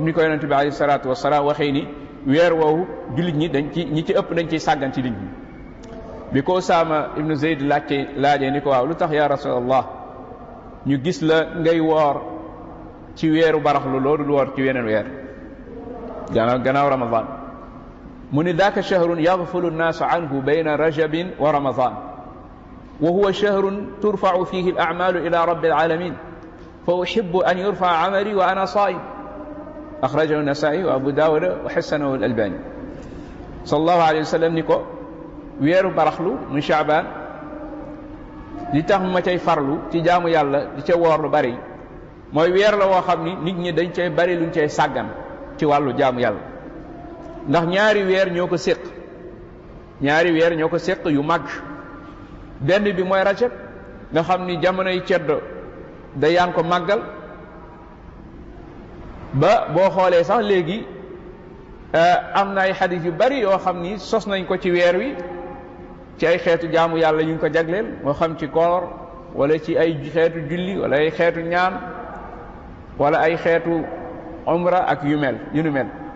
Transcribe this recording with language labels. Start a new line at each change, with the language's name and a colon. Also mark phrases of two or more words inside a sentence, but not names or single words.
Wolof: ni ko yonente bi
Arabic: عليه الصلاة والسلام
Wolof: waxee ni weer woowu jullit ñi ñi ci ëpp dañ ciy sàggan ci nit ñi bi ko Usaama ibnu Zayd laajee ni ko waaw lu tax
Arabic: يا رسول الله
Wolof: ñu gis la ngay woor ci weeru baraxlu loolu lu woor ci weneen weer gannaaw ramadan mu ni
Arabic: ذاك شهر يغفل الناس عنه بين رجب ورمضان وهو شهر ترفع فيه الأعمال إلى رب العالمين فأحب أن يرفع عملي وأنا صائم أخرجه النسائي وأبو داود وحسنه الألباني صلى الله عليه وسلم
Wolof: ni ko weeru baraxlu mu Sha'ban li tax ma cay farlu ci jaamu yàlla di ca woor lu bari mooy weer la woo xam ni nit ñi dañ cay bari luñ cay sàggan ci wàllu jaamu yàlla ndax ñaari weer ñoo ko séq yu mag benn bi mooy rajab nga xam ni jamonoy ceddo da yaan ko màggal ba boo xoolee sax léegi am na ay xadis yu bari yoo xam ni sos nañ ko ci weer wi ci ay xeetu jaamu yàlla ñu ngi ko jagleel moo xam ci koor wala ci ay xeetu julli wala ay xeetu ñaan wala ay xeetu umra ak yu nu mel